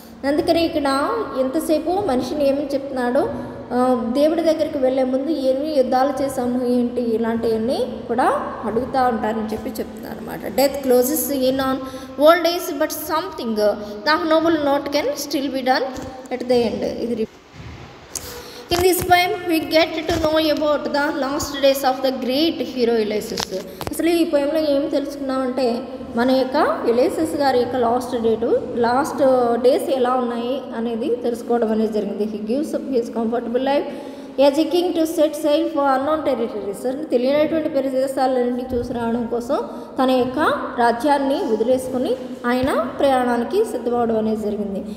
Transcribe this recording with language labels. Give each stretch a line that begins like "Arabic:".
Telugu: అందుకని ఇక్కడ ఎంతసేపు మనిషిని ఏమని చెప్తున్నాడో, దేవుడి దగ్గరికి వెళ్ళే ముందు ఏమి యుద్ధాలు చేసాము ఏంటి ఇలాంటివన్నీ కూడా అడుగుతూ ఉంటారని చెప్పి చెప్తున్నారు అనమాట.
English: Death closes in on old age but something of noble note can still be done at the end.
Telugu: ఇది
English: In this poem we get to know about the last days of the great hero Ulysses.
Telugu: అసలు ఈ పోయంలో ఏం తెలుసుకున్నామంటే మన యొక్క యులైసిస్ గారి యొక్క last days ఎలా ఉన్నాయి అనేది తెలుసుకోవడం అనేది జరిగింది.
English: he gives up his comfortable life as a king to set sail for unknown territories,
Telugu: తెలియనటువంటి ప్రదేశాలన్నింటినీ చూసి రావడం కోసం తన యొక్క రాజ్యాన్ని వదిలేసుకొని ఆయన ప్రయాణానికి సిద్ధమవడం అనేది జరిగింది.